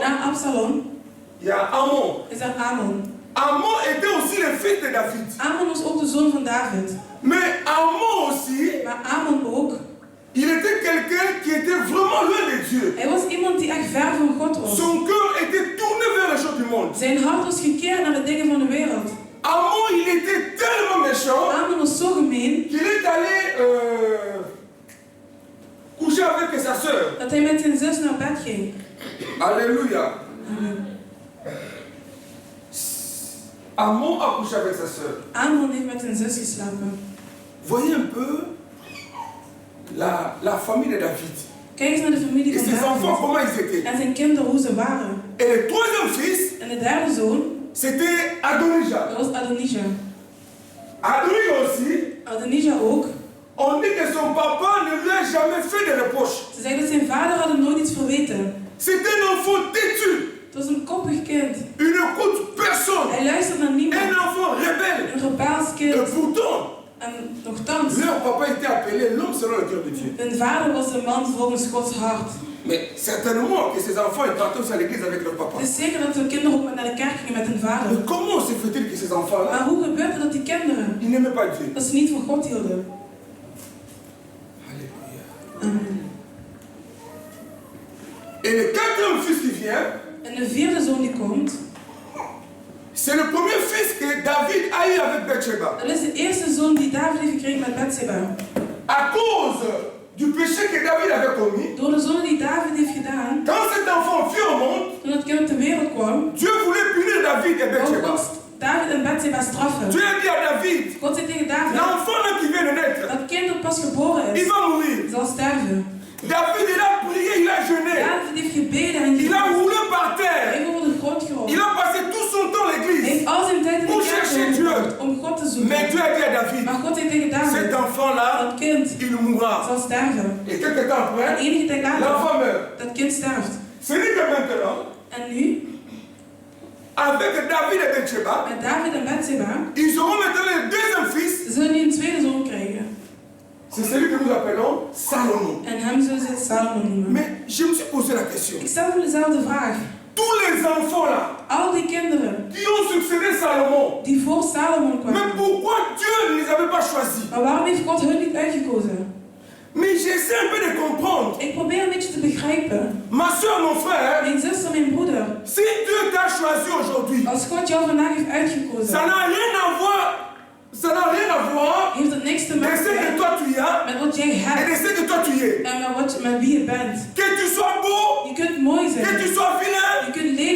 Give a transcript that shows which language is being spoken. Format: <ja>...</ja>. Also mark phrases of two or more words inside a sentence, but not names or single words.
<nl>Na Absalom</nl> <fr>il y a Amon.</fr> <nl>is er Amon.</nl> <fr>Amon était aussi le fils de David.</fr> <nl>Amon was ook de zoon van David.</nl> <fr>Mais Amon aussi,</fr> <nl>Maar Amon ook,</nl> <fr>il était quelqu'un qui était vraiment loin de Dieu.</fr> <nl>hij was iemand die echt ver van God was.</nl> <fr>Son cœur était tourné vers les choses du monde.</fr> <nl>Zijn hart was gekeerd naar de dingen van de wereld.</nl> <fr>Amon, il était tellement méchant</fr> <nl>Amon was zo gemeen</nl> <fr>qu'il est allé coucher avec sa sœur.</fr> <nl>dat hij met zijn zus naar bed ging.</nl> <fr>Alléluia.</fr> <nl>Amen.</nl> <fr>Amon a couché avec sa sœur.</fr> <nl>Amnon heeft met zijn zus geslapen.</nl> <fr>Voyez un peu la famille de David.</fr> <nl>Kijk eens naar de familie</nl> <fr>Et</fr> <nl>van</nl> <fr>ses enfants,</fr> <nl>David.</nl> <fr>comment ils étaient.</fr> <nl>En zijn kinderen, hoe ze waren.</nl> <fr>Et le troisième fils,</fr> <nl>En de derde zoon,</nl> <fr>c'était Adonijah.</fr> <nl>dat was Adonijah.</nl> <fr>Adonijah aussi,</fr> <nl>Adonijah ook.</nl> <fr>on dit que son papa ne lui a jamais fait de reproche.</fr> <nl>Ze zeggen dat zijn vader had hem nooit iets verweten.</nl> <fr>C'était un enfant têtu.</fr> <nl>Het was een koppig kind.</nl> <fr>Il n'écoute personne.</fr> <nl>Hij luistert naar niemand.</nl> <fr>Un enfant rebelle.</fr> <nl>Een rebels</nl> <fr>Et</fr> <nl>kind.</nl> <fr>pourtant,</fr> <nl>En nogthans,</nl> <fr>leur papa était appelé l'homme selon le cœur de Dieu.</fr> <nl>hun vader was een man volgens Gods hart.</nl> <fr>Mais certainement que ces enfants ils partaient aussi à l'église avec leur papa.</fr> <nl>Het is zeker dat hun kinderen ook naar de kerk gingen met hun vader.</nl> <fr>Mais comment se fait-il que ces enfants-là,</fr> <nl>Maar hoe gebeurt het dat die kinderen,</nl> <fr>ils n'aimaient pas Dieu?</fr> <nl>dat ze niet van God hielden?</nl> <fr>Alléluia.</fr> <nl>Amen.</nl> <fr>Et le quatrième fils qui vient,</fr> <nl>En de vierde zoon die komt,</nl> <fr>c'est le premier fils que David a eu avec Bathsheba.</fr> <nl>dat is de eerste zoon die David heeft gekregen met Bathsheba.</nl> <fr>À cause du péché que David avait commis,</fr> <nl>Door de zonde die David heeft gedaan,</nl> <fr>quand cet enfant fut au monde,</fr> <nl>toen het kind op de wereld kwam,</nl> <fr>Dieu voulait punir David et</fr> <nl>wou</nl> <fr>Bathsheba.</fr> <nl>God David en Bathsheba straffen.</nl> <fr>Dieu a dit à David,</fr> <nl>God zei tegen David,</nl> <fr>l'enfant là qui vient de naître,</fr> <nl>dat kind dat pas geboren</nl> <fr>il</fr> <nl>is,</nl> <fr>va mourir.</fr> <nl>zal sterven.</nl> <fr>David, il a prié, il a jeûné.</fr> <nl>David heeft gebeden en</nl> <fr>Il a roulé par</fr> <nl>hij</nl> <fr>terre.</fr> <nl>heeft over de grond gerold.</nl> <fr>Il a passé tout son temps à</fr> <nl>Hij</nl> <fr>l'église.</fr> <nl>heeft al zijn tijd in</nl> <fr>Pour</fr> <nl>de kerk</nl> <fr>chercher</fr> <nl>doorgebracht om God te</nl> <fr>Mais</fr> <nl>zoeken.</nl> <fr>Dieu a dit à David,</fr> <nl>Maar God zei tegen David,</nl> <fr>cet enfant-là,</fr> <nl>dat kind</nl> <fr>il mourra.</fr> <nl>zal sterven.</nl> <fr>Et quelque temps</fr> <nl>En</nl> <fr>après,</fr> <nl>enige tijd later,</nl> <fr>l'enfant meurt.</fr> <nl>dat kind sterft.</nl> <fr>C'est dit que maintenant,</fr> <nl>En nu,</nl> <fr>avec David et Bathsheba,</fr> <nl>met David en Bathsheba,</nl> <fr>ils auront maintenant le deuxième fils.</fr> <nl>ze zullen nu een tweede zoon krijgen.</nl> <fr>C'est celui que nous appelons Salomon.</fr> <nl>En hem zullen ze Salomon noemen.</nl> <fr>Mais je me suis posé la question.</fr> <nl>Ik stel me dezelfde vraag.</nl> <fr>Tous les enfants là,</fr> <nl>Al die kinderen</nl> <fr>qui ont succédé Salomon,</fr> <nl>die voor Salomon</nl> <fr>mais</fr> <nl>kwamen,</nl> <fr>pourquoi Dieu ne les avait pas choisis?</fr> <nl>maar waarom heeft God hun niet uitgekozen?</nl> <fr>Mais j'essaie un peu de comprendre.</fr> <nl>Ik probeer een beetje te begrijpen.</nl> <fr>Ma soeur, mon frère,</fr> <nl>Mijn zuster, mijn broeder,</nl> <fr>si Dieu t'a choisi aujourd'hui,</fr> <nl>als God jou vandaag heeft uitgekozen,</nl> <fr>ça n'a rien à voir,</fr> <nl>heeft het niks te</nl> <fr>de ce que</fr> <nl>maken</nl> <fr>toi tu as</fr> <nl>met wat jij</nl> <fr>et de</fr> <nl>hebt</nl> <fr>ce que toi tu es.</fr> <nl>en met wie je bent.</nl> <fr>Que tu sois beau,</fr> <nl>Je kunt mooi</nl> <fr>que</fr> <nl>zijn,</nl> <fr>tu sois vilain,</fr> <nl>je kunt lelijk</nl>